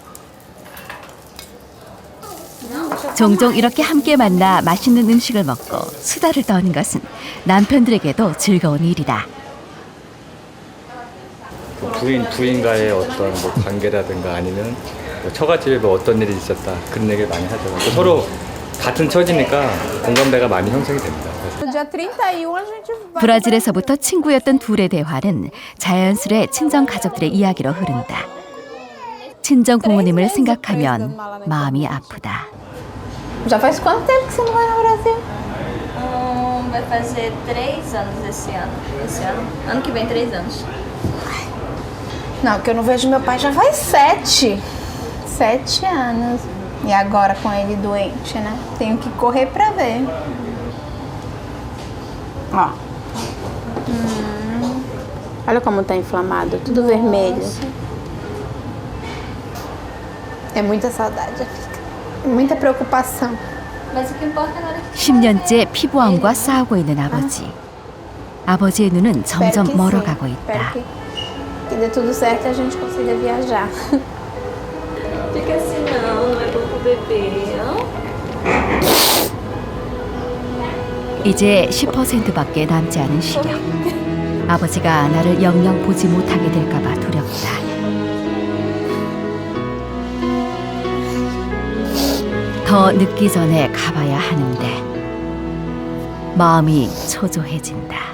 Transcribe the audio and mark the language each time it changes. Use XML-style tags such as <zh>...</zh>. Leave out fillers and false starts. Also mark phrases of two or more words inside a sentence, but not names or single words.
<ko>종종 이렇게 함께 만나 맛있는 음식을 먹고 수다를 떠는 것은 남편들에게도 즐거운 일이다. 부인과의 어떤 뭐 관계라든가 아니면 뭐 처갓집에 뭐 어떤 일이 있었다 그런 얘기를 많이 하죠. 또 서로 같은 처지니까 공감대가 많이 형성이 됩니다.</ko> <pt>No dia 31 a gente vai.</pt> <ko>브라질에서부터 친구였던 둘의 대화는 자연스레 친정 가족들의 이야기로 흐른다. 친정 부모님을 생각하면 마음이 아프다.</ko> <pt>Já faz quanto tempo que você não vai no Brasil? Vai fazer 3 anos esse ano. Ano que vem, 3 anos. Não, que eu não vejo meu pai já faz 7. 7 anos. E agora com ele doente, né? Tenho que correr pra ver. Ó. Olha como tá inflamado, tudo vermelho. É muita saudade, muita preocupação. Mas o que importa agora é que</pt> <ko>10년째 피부암과 싸우고 있는 아버지. 아버지의 눈은 점점</ko> <pt>sim.</pt> <ko>멀어가고</ko> <pt>Espero</pt> <ko>있다.</ko> <pt>que dê tudo certo e a gente consiga viajar. fica assim, não é bom pro bebê,</pt> <ko>이제 10%밖에 남지 않은 시력. 아버지가 나를 영영 보지 못하게 될까봐 두렵다. 더 늦기 전에 가봐야 하는데 마음이 초조해진다.</ko>